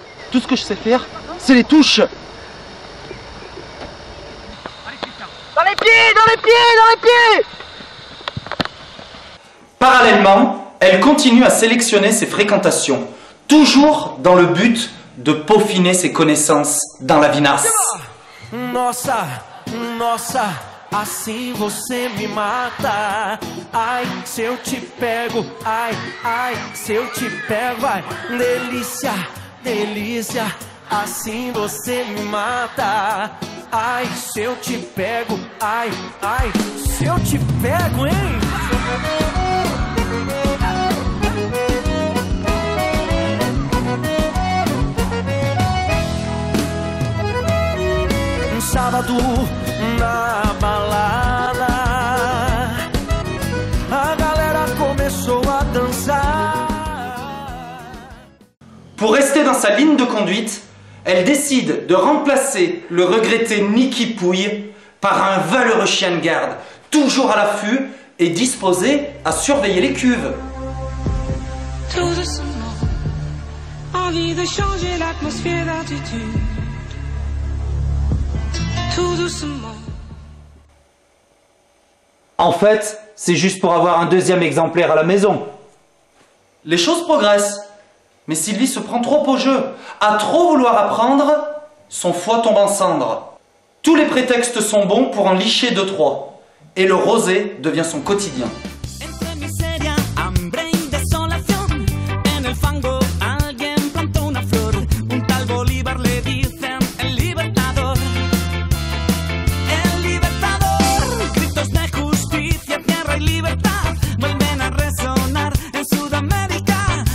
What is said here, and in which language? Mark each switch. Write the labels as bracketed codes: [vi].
[fr] Tout ce que je sais faire, c'est les touches. Dans les pieds, dans les pieds, dans les pieds! Parallèlement, elle continue à sélectionner ses fréquentations, toujours dans le but de peaufiner ses connaissances dans la vinasse. [pt] Nossa, nossa, assim você me mata. Ai, se eu te pego, ai, ai, se eu te pego, ai, delícia, delícia, assim você me mata. Ai, se eu te pego, ai, ai, se eu te pego, hein? Sábado na balada, a galera começou a dançar. [fr] Pour rester dans sa ligne de conduite, elle décide de remplacer le regretté Niki Pouille par un valeureux chien de garde, toujours à l'affût et disposé à surveiller les cuves. Tout doucement, envie de changer l'atmosphère d'altitude. Tout doucement. En fait, c'est juste pour avoir un deuxième exemplaire à la maison. Les choses progressent, mais Sylvie se prend trop au jeu. À trop vouloir apprendre, son foie tombe en cendres. Tous les prétextes sont bons pour en licher 2-3. Et le rosé devient son quotidien. [es] Entre miseria, hambre y desolación, en el fango alguien plantó una flor. Un tal Bolívar le dicen el libertador. El libertador, gritos de justicia, tierra y libertad vuelven a resonar en Sudamérica.